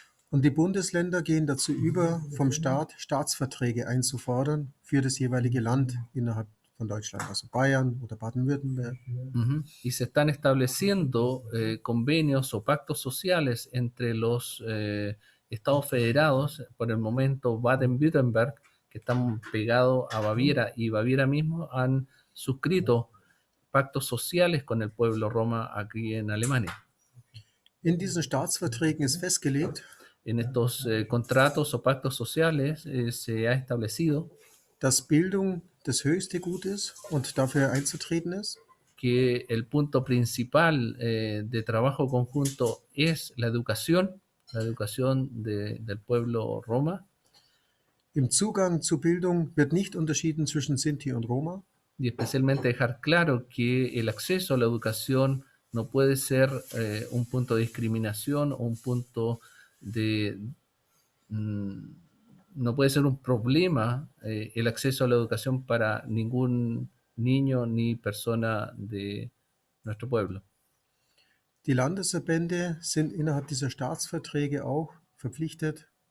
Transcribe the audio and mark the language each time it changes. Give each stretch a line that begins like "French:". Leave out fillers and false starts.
German: und die Bundesländer gehen dazu über, vom Staat Staatsverträge einzufordern für das jeweilige Land innerhalb von Deutschland, also Bayern oder Baden-Württemberg. Uh-huh.
Spanish: Y se están estableciendo convenios o pactos sociales entre los estados federados, por el momento Baden-Württemberg, que están pegados a Baviera, y Baviera mismo han suscrito pactos sociales con el pueblo Roma aquí en Alemania.
German: In diesen Staatsverträgen ist festgelegt,
Spanish: En estos contratos o pactos sociales se ha establecido
German: dass Bildung das höchste Gut ist und dafür einzutreten ist.
Spanish: que el punto principal de trabajo conjunto es la educación del pueblo Roma.
German: Im Zugang zu Bildung wird nicht unterschieden zwischen Sinti und Roma.
Spanish: Y especialmente dejar claro que el acceso a la educación no puede ser un punto de discriminación o un punto no puede ser un problema el acceso a la educación para ningún niño ni persona de nuestro pueblo.
German: Die Landesverbände sind innerhalb dieser Staatsverträge auch verpflichtet,